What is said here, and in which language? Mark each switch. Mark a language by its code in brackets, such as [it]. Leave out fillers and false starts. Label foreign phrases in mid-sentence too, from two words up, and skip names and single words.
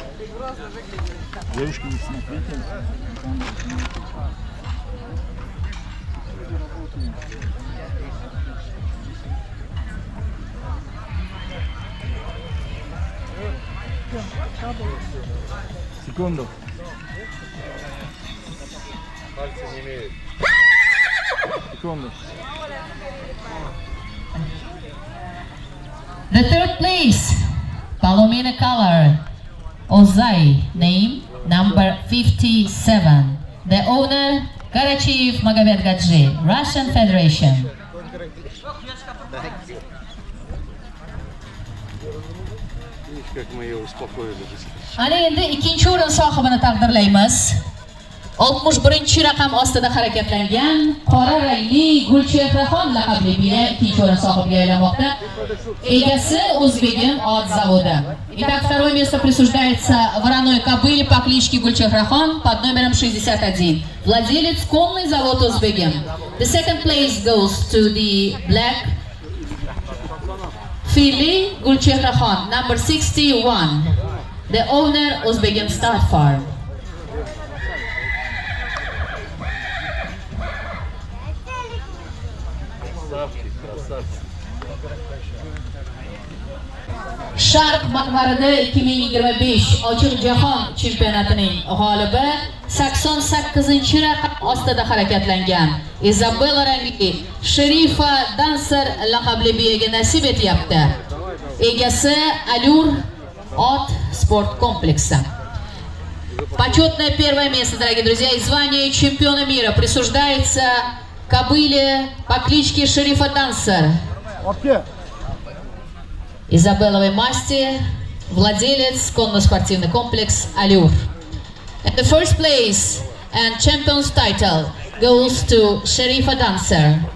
[ru] Девушки не смотрите. Секунду. Секунду. [en] The third place, Palomina color, Ozai, name number 57. The owner, Karachiyev Magomed Gadji, Russian Federation. [ru] Как мы ее успокоили. [uz] Ana endi ikkinchi o'rin sohibini taqdirlaymiz. 61 raqam ostida harakatlangan qora rangli Gulchehraxon laqabli biya ikkinchi o'rin sohibiga aylanmoqda. Egasi O'zbegim ot zavodi. [ru] Итак, второе место присуждается вороной кобыле по кличке Гульчехрахон под номером 61. Владелец конный завод O'zbegim. [en] The second place goes to the black filly Gulchehraxon, number 61. The owner O'zbegim Stud Farm. [uz] Sharq maqbarida 2025 ochiq jahon chempionatining g'olibi 88-raqam ostida harakatlangan Isabella rangli Sherifa Dancer laqabli biyaga nasib etyapti. Egasi Alur ot sport комплекса. [ru] Почетное первое место, дорогие друзья, и звание чемпиона мира присуждается кобыле по кличке Шерифа Дансер. Изабелловой масти, владелец конно-спортивный комплекс Allure. [en] And the first place and champion's title goes to Sherifa Dancer.